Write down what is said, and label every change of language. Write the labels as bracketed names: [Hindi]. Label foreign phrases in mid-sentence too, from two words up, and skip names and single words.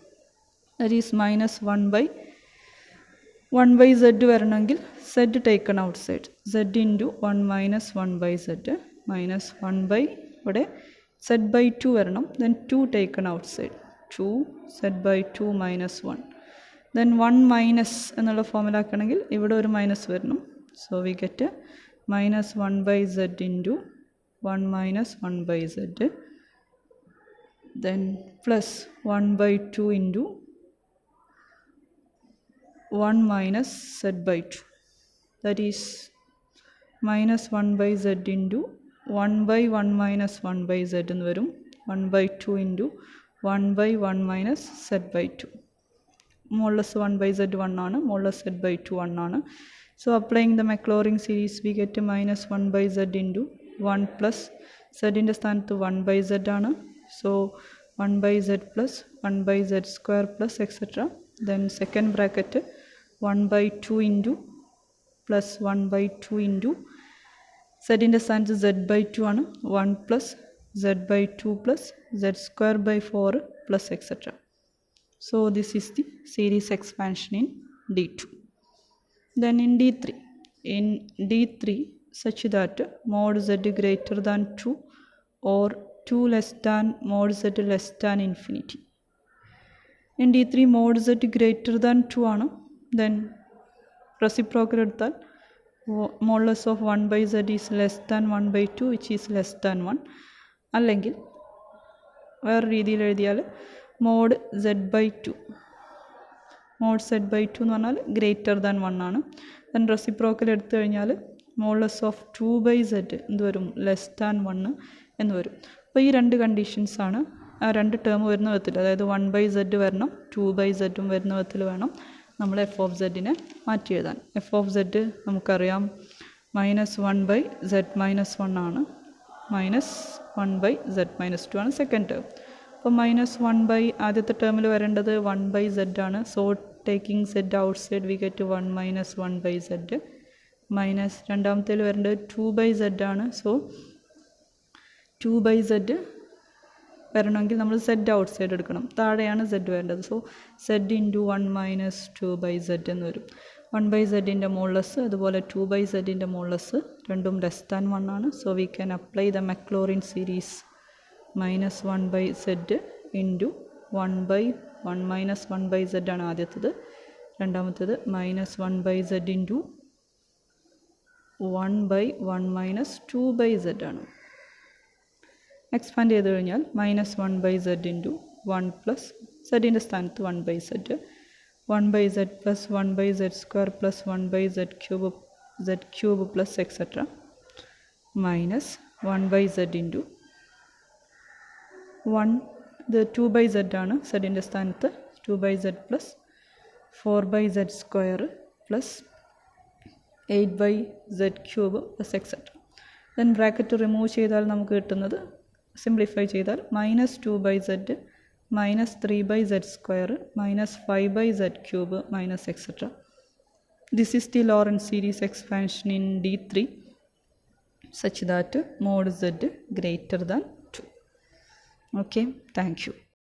[English] that is -1/z വരണമെങ്കിൽ z taken out side, z into 1 - 1/z -1/ [Malayalam] ഇവിടെ z/2 വരണം. [English] then 2 taken out side, 2 z/2 -1. [Malayalam] ദെൻ 1 - എന്നുള്ള ഫോമിലാക്കണമെങ്കിൽ ഇവിടെ ഒരു മൈനസ് വരണം. [English] So we get -1/z into 1 - 1/z, then plus 1/2 into 1 - z/2. That is -1/z into 1/1 - 1/z [Malayalam] എന്ന് വരും. [English] 1/2 into 1/1 - z/2. [Malayalam] മോഡ്ലെസ് 1/z 1 ആണ്, മോഡ്ലെസ് z/2 1 ആണ്. [English] So applying the Maclaurin series we get -1/z into 1 plus [Malayalam] z-ൻ്റെ സ്ഥാനത്ത് 1/z ആണ്. [English] So 1/z plus 1/z² plus etc. Then second bracket 1/2 into plus 1/2 into [Malayalam] z-ൻ്റെ സ്ഥാനത്ത് z/2 ആണ്, [English] 1 plus z/2 plus z²/4 plus etc. So this is the series expansion in D2. Then in D3 such that mod z greater than 2 or 2 less than mod z less than infinity. In D3 mod z greater than 2 ആണ്. Then reciprocal എടുത്താൽ modulus of 1 by z is less than 1 by 2 which is less than 1. [Malayalam] അല്ലെങ്കിൽ വേറെ രീതിയിൽ എഴുതിയാൽ [English] mod z by 2 mod z by 2 [Malayalam] എന്ന് പറഞ്ഞാൽ [English] greater than 1 [Malayalam] ആണ്. [English] then reciprocal [Malayalam] എടുത്തു കഴിഞ്ഞാൽ [English] modulus of 2 by z [Malayalam] എന്ത് വരും, [English] less than 1 [Malayalam] എന്ന് വരും. അപ്പോൾ ഈ രണ്ട് കണ്ടീഷൻസാണ് ആ രണ്ട് ടേം വരുന്ന വിധത്തിൽ, അതായത് 1 by z വരണം, 2 by z വരുന്ന വിധത്തിൽ വേണം നമ്മൾ [English] f of [Malayalam] സെഡിനെ മാറ്റി എഴുതാൻ. [English] f of z നമുക്കറിയാം -1 by z minus 1 ആണ്, -1 by z minus 2 ആണ് second term. [Malayalam] അപ്പോൾ -1 by ആദ്യത്തെ ടേമിൽ വരേണ്ടത് 1 by z ആണ്. [English] so taking z outside we get 1 minus 1 by z. [Malayalam] മൈനസ് രണ്ടാമത്തേൽ വരേണ്ടത് 2 by z ആണ്. സോ 2 by z വരണമെങ്കിൽ നമ്മൾ z ഔട്ട്സൈഡ് എടുക്കണം, താഴെയാണ് z വരേണ്ടത്. [English] so z into 1 minus 2 by z [Malayalam] എന്ന് വരും. 1 by z മോഡുലസ് അതുപോലെ 2 by z മോഡുലസ് രണ്ടും [English] less than 1 [Malayalam] ആണ്. [English] so we can apply the Maclaurin series -1 by z into 1 by 1 minus 1 by z [Malayalam] ആണ് ആദ്യത്തേത്. [English] രണ്ടാമത്തേത് -1 by z into 1 by 1 minus 2 by z ആണ്. [Malayalam] എക്സ്പാൻഡ് ചെയ്ത് കഴിഞ്ഞാൽ [English] -1 by z into 1 plus [Malayalam] സെഡിൻ്റെ സ്ഥാനത്ത് [English] 1 by z, 1 by z plus 1 by z square plus 1 by z cube plus etcetera -1 by z into 1 [Malayalam] ഇത് 2 by z ആണ്, സെഡിൻ്റെ സ്ഥാനത്ത് [English] 2 by z plus 4 by z square plus 8 by z cube plus etcetera. then bracket remove [Malayalam] ചെയ്താൽ നമുക്ക് കിട്ടുന്നത്, [English] സിംപ്ലിഫൈ ചെയ്താൽ -2 by z -3 by z square -5 by z cube minus etcetera. this is the Laurent series expansion in D3 such that mod z greater than 2. Okay, thank you.